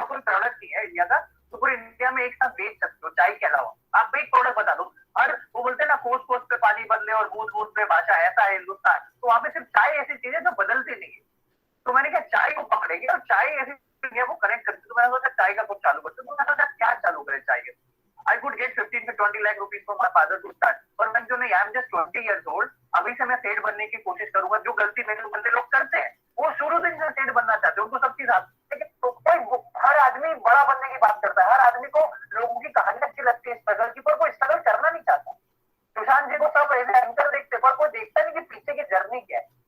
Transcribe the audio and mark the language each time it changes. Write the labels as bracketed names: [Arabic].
[Hindi] ऐसा कोई प्रोडक्ट नहीं है इंडिया का तो पूरे इंडिया में एक साथ बेच सकते हो चाय के अलावा। आप एक प्रोडक्ट बता दो, और वो बोलते हैं ना कोस कोस पे पानी बदले और बूंद बूंद पे भाषा, ऐसा है हिंदुस्तान। तो वहां पे सिर्फ चाय ऐसी चीज है जो बदलती नहीं है। तो मैंने कहा चाय को पकड़ेंगे और चाय ऐसी इंडिया को कनेक्ट करती। तो मैंने सोचा चाय का कुछ चालू करते। तो मैंने सोचा क्या चालू करें चाय के। [English] I could get 15 to 20 lakh rupees from my father to start. [Hindi] पर मैं जो नहीं, [English] I am just 20 years old. [Hindi] अभी से मैं सेठ बनने की कोशिश करूंगा। जो गलती मेरे बंदे लोग करते हैं, वो शुरू से सेठ बनना चाहते हैं, उनको सब चीज आती है। लेकिन तो कोई हर आदमी बड़ा बनने की बात करता है, हर आदमी को लोगों की कहानी अच्छी लगती है स्ट्रगल की, पर कोई स्ट्रगल करना नहीं चाहता। सुशांत जी को सब ऐसे एंकर देखते, पर कोई देखता नहीं कि पीछे की जर्नी क्या है।